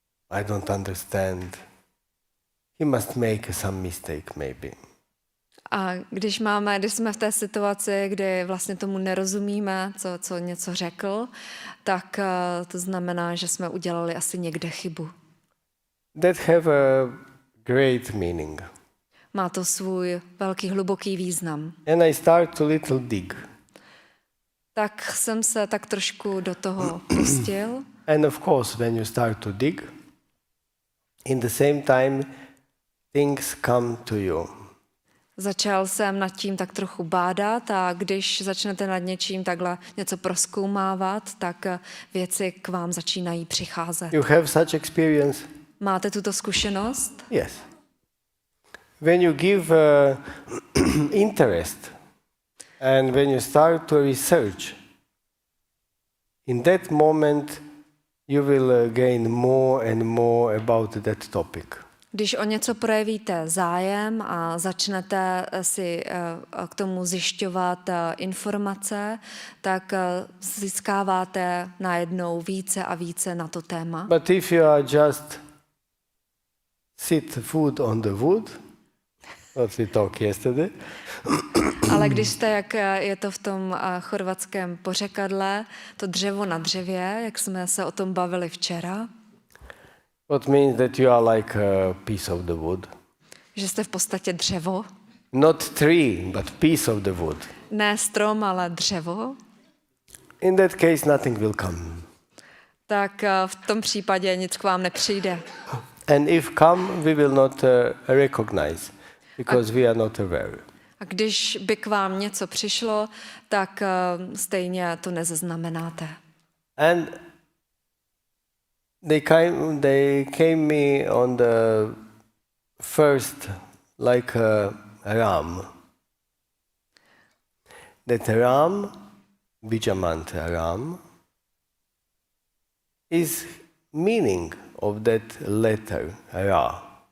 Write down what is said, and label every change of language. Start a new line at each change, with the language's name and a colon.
English: I don't understand. He must make some mistake maybe.
Czech: A když jsme v té situaci, kdy vlastně tomu nerozumíme, co něco řekl, tak to znamená, že jsme udělali asi někde chybu.
English: That have a great meaning.
Czech: Má to svůj velký, hluboký význam.
English: And I start to little dig.
Czech: Tak jsem se tak trošku do toho pustil.
English: And of course, when you start to dig, in the same time, things come to you.
Czech: Začal jsem nad tím tak trochu bádat a když začnete nad něčím takhle něco prozkoumávat, tak věci k vám začínají přicházet.
English: You have such experience?
Czech: Máte tuto zkušenost?
English: Yes. When you give interest and when you start to research, in that moment you will gain more and more about that topic.
Czech: Když o něco projevíte zájem a začnete si k tomu zjišťovat informace, tak získáváte najednou více a více na to téma.
English: But if you are just sit food on the wood, what we talked yesterday,
Czech: Ale když jste, jak je to v tom chorvatském pořekadle, to dřevo na dřevě, jak jsme se o tom bavili včera,
English: what means that you are like a piece of the wood.
Czech: že jste v podstatě dřevo,
English: Not tree, but piece of the wood.
Czech: ne strom, ale dřevo,
English: In that case, nothing will come.
Czech: tak v tom případě nic k vám nepřijde.
English: And if come, we will not recognize, because we are not aware.
Czech: A když by k vám něco přišlo, tak stejně to nezaznamenáte.
English: And they came me on the first, like a ram. That ram, Bijamantra ram, is meaning of that letter Ra.